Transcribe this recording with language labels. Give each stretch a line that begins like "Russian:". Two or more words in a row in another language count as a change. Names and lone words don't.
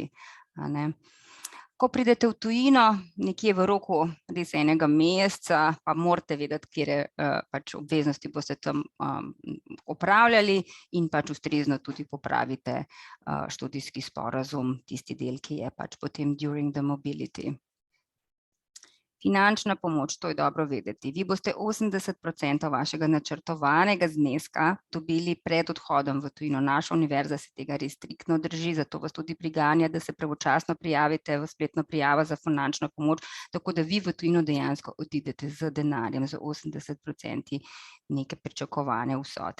Slovenian: Ko pridete v tujino, nekje v roku res enega meseca, pa morate vedeti, katere pač obveznosti boste tam opravljali in pač ustrezno tudi popravite študijski sporazum, tisti del, ki je pač potem
English: during the mobility.
Slovenian: Finančna pomoč, to je dobro vedeti. Vi boste 80% vašega načrtovanega zneska dobili pred odhodom v tujino. Naša univerza se tega res striktno drži, zato vas tudi priganja, da se pravočasno prijavite v spletno prijavo za finančno pomoč, tako da vi v tujino dejansko odidete z denarjem, z 80% neke pričakovane vsote.